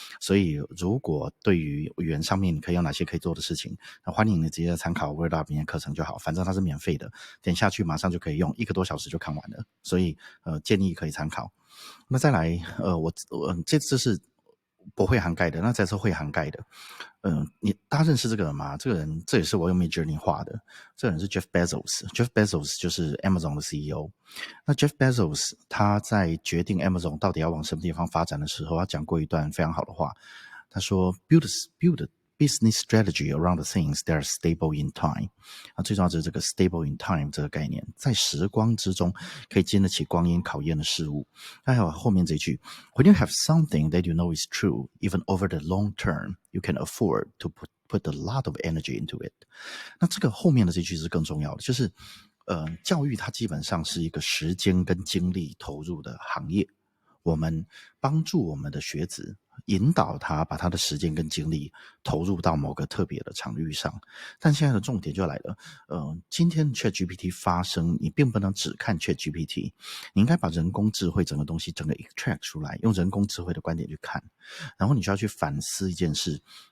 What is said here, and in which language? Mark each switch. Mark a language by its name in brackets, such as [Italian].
[Chinese] 所以如果对于语言上面你可以有哪些可以做的事情，那欢迎你直接参考 WordUp 里面课程就好，反正它是免费的，点下去马上就可以用，1个多小时就看完了，所以建议可以参考。那再来我这次是不会涵盖的，那这次会涵盖的。大家认识这个人吗？这个人这也是我用 Midjourney 画的。这个人是 Jeff Bezos。Jeff Bezos 就是 Amazon 的 CEO。那 Jeff Bezos 他在决定 Amazon 到底要往什么地方发展的时候，他讲过一段非常好的话。他说 [English] build business strategy around the things that are stable in time。 [Chinese] 最重要就是这个 [English] stable in time [Chinese] 这个概念，在时光之中可以经得起光阴考验的事物。还有后面这句 [English] When you have something that you know is true, even over the long term, you can afford to put a lot of energy into it。 [Chinese] 那这个后面的这句是更重要的，就是教育它基本上是一个时间跟精力投入的行业。我们帮助我们的学子，引导他把他的时间跟精力投入到某个特别的场域上。但现在的重点就来了，今天 ChatGPT 发生，你并不能只看 ChatGPT， 你应该把人工智慧整个东西整个 extract 出来，用人工智慧的观点去看，然后你就要去反思一件事。